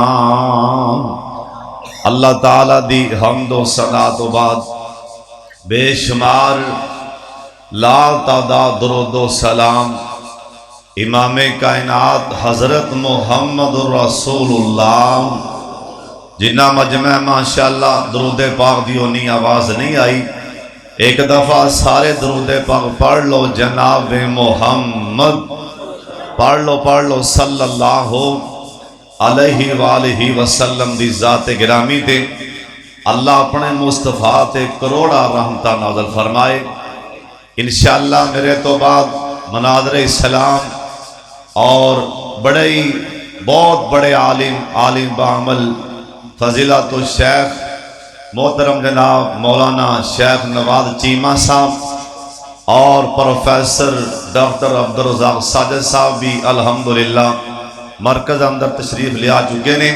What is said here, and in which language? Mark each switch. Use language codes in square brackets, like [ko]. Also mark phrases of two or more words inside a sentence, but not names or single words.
[pa] اللہ تعالیٰ دی حمد و ثنا تو بعد بے شمار لال تعداد درود و سلام امامِ کائنات حضرت محمد رسول اللہ جنہاں مجمع ماشاءاللہ درودِ پاک دی اونی آواز نہیں آئی. اک دفعہ سارے درودِ پاک پڑھ لو، جناب محمد پڑھ لو [ar] صلى الله عليه وآله وسلم [pa] دی ذات گرامی تے اللہ اپنے مصطفیٰ تے کروڑاں رحمتاں نازل فرمائے. [ur] ان شاء اللہ میرے تو بعد مناظرِ اسلام اور بڑے ہی بہت بڑے عالم باعمل فضیلۃ الشیخ محترم جناب مولانا شیخ نواز چیمہ صاحب اور پروفیسر ڈاکٹر عبد الرزاق ساجد صاحب بھی الحمدللہ مرکز اندر تشریف لیا چکے نے.